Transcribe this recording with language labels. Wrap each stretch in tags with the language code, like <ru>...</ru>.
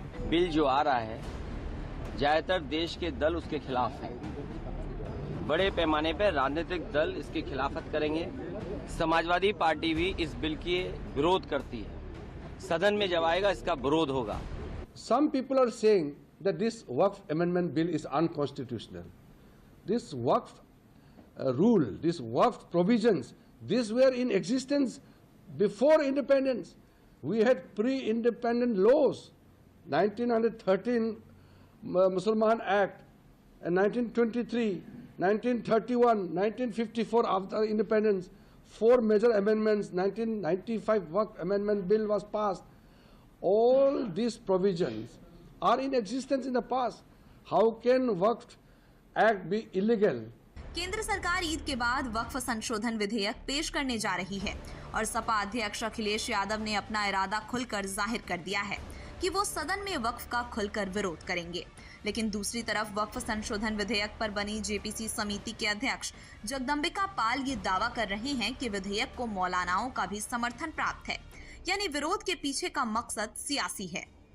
<hi>Bill जो आ रहा है, ज्यादातर देश के दल उसके खिलाफ हैं। बड़े पैमाने पर राजनीतिक दल इसकी खिलाफत करेंगे। समाजवादी पार्टी भी इस बिल के विरोध करती है। सदन में जब आएगा इसका विरोध होगा।</hi> <en>Some people are saying that this Waqf amendment bill is unconstitutional. This Waqf rule, this Waqf provisions, these were in existence before independence. We had pre-independent laws, 1913 Mussalman Act, and 1923, 1931, 1954 after independence, 4 major amendments, 1995 Waqf amendment bill was passed. All these provisions are in existence in the past. How can Waqf Act be illegal?</en> <hi>केंद्र सरकार ईद के बाद वक्फ संशोधन विधेयक पेश करने जा रही है और सपा अध्यक्ष अखिलेश यादव ने अपना इरादा खुलकर जाहिर कर दिया है कि वो सदन में वक्फ का खुलकर विरोध करेंगे। लेकिन दूसरी तरफ वक्फ संशोधन विधेयक पर बनी जेपीसी समिति के अध्यक्ष जगदम्बिका पाल ये दावा कर रहे हैं कि विधेयक को मौलानाओं का भी समर्थन प्राप्त है, यानी विरोध के पीछे का मकसद सियासी है।</hi>